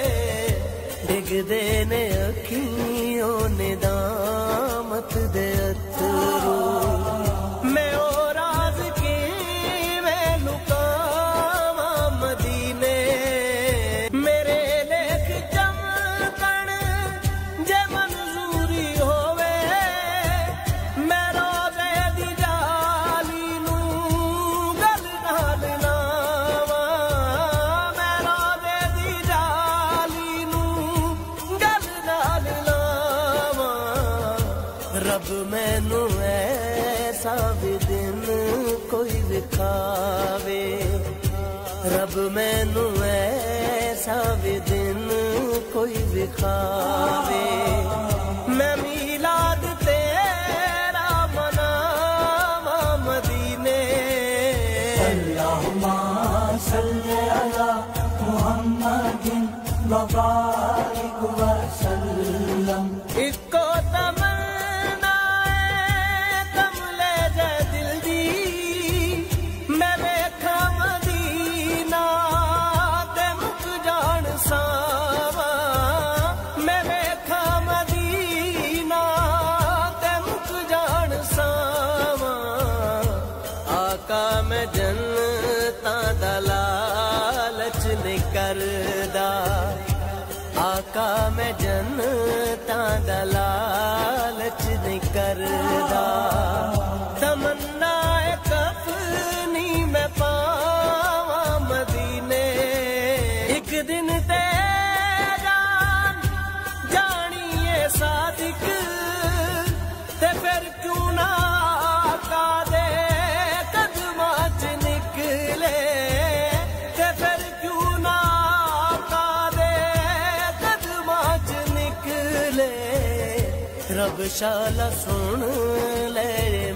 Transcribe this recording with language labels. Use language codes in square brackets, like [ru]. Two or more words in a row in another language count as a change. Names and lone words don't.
[pa] ڈگ دینے اکھیوں ندامت دے اترو میں او راز کی میں لکاواں مدینے میرے لیکھ چمکن جے منظوری ہووے میں روزے دی جالی نوں گل نال لاواں میں روزے دی جالی نوں گل نال لاواں رب مینوں ایسا بھی دن کوئی وکھاوے رب مینوں ایسا بھی دن کوئی وکھاوے میں میلاد تیرا مناواں مدینے [ar] اللہم صلی علی محمد وبارک وسلم [pa] اکو تمنا ہے کملے جے دل دی میں ویکھاں مدینہ تے مک جان ساواں میں ویکھاں مدینہ تے مک جان ساواں آقا میں جنتاں دا لالچ نہیں کردا آقا میں جنتاں دا لالچ نہیں کردا تمنا اے کفنی میں پاواں مدینے ایک دن تے جان جانی اے صادق تے پھر کیوں نہ آقا دے قدماں چ نکلے تے پھر کیوں نہ آقا دے قدماں چ نکلے رب شالا سن لے